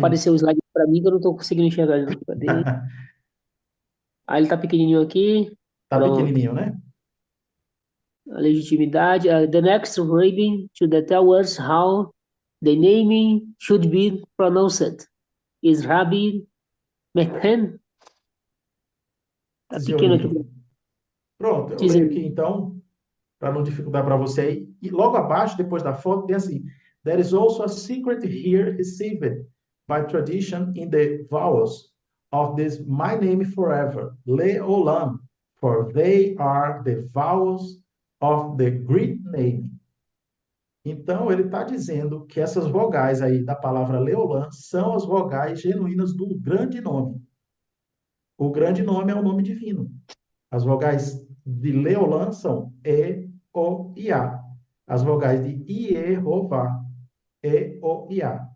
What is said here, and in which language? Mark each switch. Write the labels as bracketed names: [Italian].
[Portuguese] aparecer o slide para mim que eu não estou conseguindo enxergar, não. Cadê? Ah, ele tá pequenininho aqui. Tá Pronto. pequenininho, né? A legitimidade. [English] The next reading should tell us how the naming should be pronounced. [Portuguese] Is Rabbi Mehen? Tá pequeno aqui. Zioni. Pronto, eu leio aqui Dizendo. então, para não dificultar para você aí. E logo abaixo, depois da foto, tem assim: [English] There is also a secret here received by tradition in the vowels of this my name forever, Leolam, for they are the vowels of the great name. [Portuguese] Então, ele está dizendo que essas vogais aí da palavra Leolam são as vogais genuínas do grande nome. O grande nome é o nome divino. As vogais de Leolam são E, O e A. As vogais de Iehová, E, O e A.